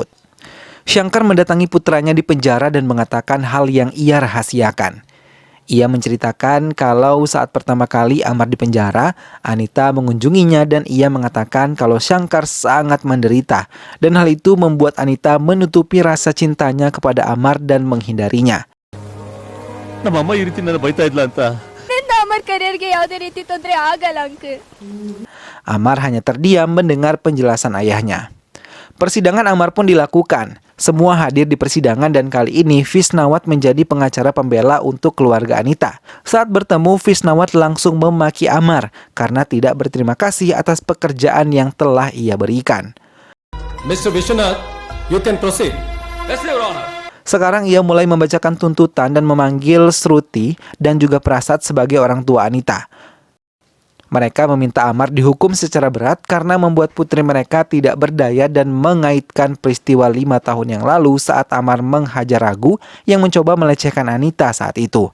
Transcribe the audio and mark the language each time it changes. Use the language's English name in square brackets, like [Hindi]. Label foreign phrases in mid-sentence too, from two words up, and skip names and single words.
[Indonesian] Shankar mendatangi putranya di penjara dan mengatakan hal yang ia rahasiakan. Ia menceritakan kalau saat pertama kali Amar dipenjara, Anita mengunjunginya dan ia mengatakan kalau Shankar sangat menderita. Dan hal itu membuat Anita menutupi rasa cintanya kepada Amar dan menghindarinya. [Kannada] ನಮ್ಮಮ್ಮ ಈ ರೀತಿ ನನ್ನ ಬೈತಾ ಇದ್ಲ ಅಂತ ಅಮರ್ ಕರಿಯರ್ಗೆ ಯಾವುದೇ ರೀತಿ ತೊಂದರೆ ಆಗಲ್ಲ ಅಂಕಲ್. [Indonesian] Amar hanya terdiam mendengar penjelasan ayahnya. Persidangan Amar pun dilakukan. Semua hadir di persidangan dan kali ini Visnawat menjadi pengacara pembela untuk keluarga Anita. Saat bertemu, Visnawat langsung memaki Amar karena tidak berterima kasih atas pekerjaan yang telah ia berikan. [English] Mr. Vishwanath, you can proceed. Yes, Your Honor. [Indonesian] Sekarang ia mulai membacakan tuntutan dan memanggil Shruti dan juga Prasad sebagai orang tua Anita. Mereka meminta Amar dihukum secara berat karena membuat putri mereka tidak berdaya dan mengaitkan peristiwa 5 tahun yang lalu saat Amar menghajar Ragu yang mencoba melecehkan Anita saat itu.